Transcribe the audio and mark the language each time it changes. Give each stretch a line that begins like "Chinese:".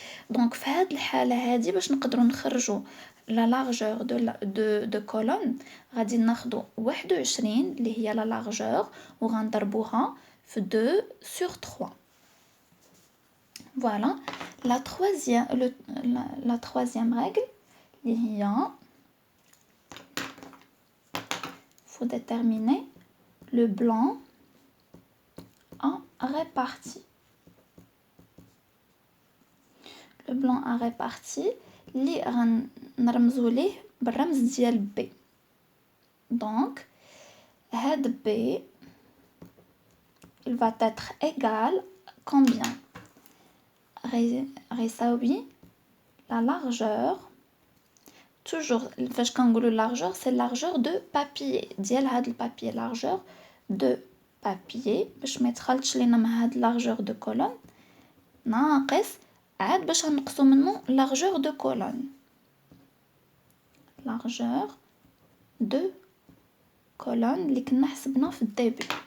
Arabic: دونك في هاد الحالة هادي باش نقدروا نخرجوا لا لارجور دو كولون غادي ناخدو 21 اللي هي لا لارجور وغنضربوها في 2 sur 3.
French: Voilà. La troisième règle
Arabic: اللي هي
French: faut déterminer le blanc en répartie. Le blanc en répartie
Arabic: اللي غنرمزو ليه بالرمز ديال B.
French: Donc هاد B il va être égal combien? غيساوي la largeur toujours فاش كنقولوا largeur c'est largeur de papier
Arabic: ديال هاد البابي
French: largeur de papier
Arabic: باش ما يتخلطش لينا مع هاد
French: largeur de colonne
Arabic: ناقص عاد باش نقصو منه
French: largeur de colonne largeur de colonne
Arabic: اللي كنا حسبنا في الديبي.